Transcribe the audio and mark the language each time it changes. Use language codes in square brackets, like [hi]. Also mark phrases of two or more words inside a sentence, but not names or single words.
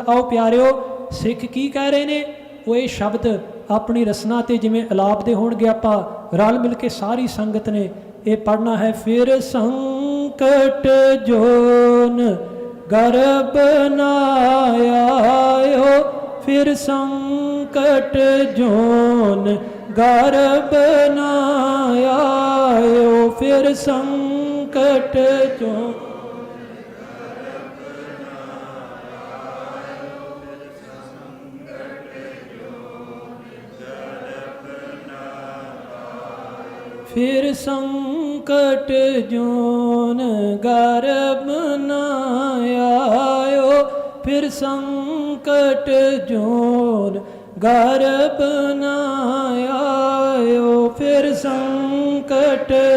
[pa] Aao pyareo, Sikh ਕੀ ਕਹਿ ਰਹੇ ਨੇ? ਉਹ ਇਹ ਸ਼ਬਦ ਆਪਣੀ ਰਸਨਾ ਤੇ ਜਿਵੇਂ ਅਲਾਪ ਦੇ ਹੋਣਗੇ, ਆਪਾਂ ਰਲ ਮਿਲ ਕੇ ਸਾਰੀ ਸੰਗਤ ਨੇ ਇਹ ਪੜ੍ਹਨਾ ਹੈ। ਫਿਰ ਸੰਕਟ ਜੋਨ ਗਰਬ ਨਾ ਆਇਓ, ਫਿਰ ਸੰਕਟ ਜੋਨ ਗਰਬ ਨਾ ਆਇਓ, ਫਿਰ ਸੰਕਟ ਜੋਨ ਫਿਰ ਸੰਕਟ ਜੋਨ ਗਰਭ ਨ ਆਇਓ, ਫਿਰ ਸੰਕਟ ਜੋਨ ਗਰਭ ਨ ਆਇਓ, ਫਿਰ ਸੰਕਟ